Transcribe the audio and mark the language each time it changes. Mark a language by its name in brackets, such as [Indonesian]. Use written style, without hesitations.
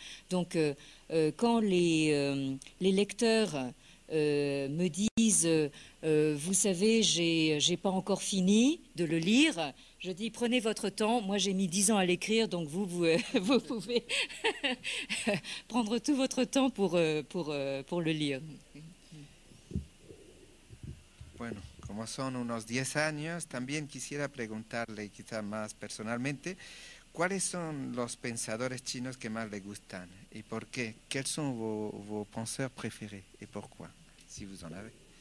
[French] Donc quand les lecteurs me disent vous savez, j'ai pas encore fini de le lire, je dis prenez votre temps, moi j'ai mis 10 ans à l'écrire, donc vous pouvez prendre tout votre temps pour le lire. [Spanish] Bueno, como son unos 10 años, también quisiera preguntarle quizá más personalmente, ¿cuáles son los pensadores chinos que más le gustan y por qué? [French] ¿Quels sont vos penseurs préférés et pourquoi, si vous en avez?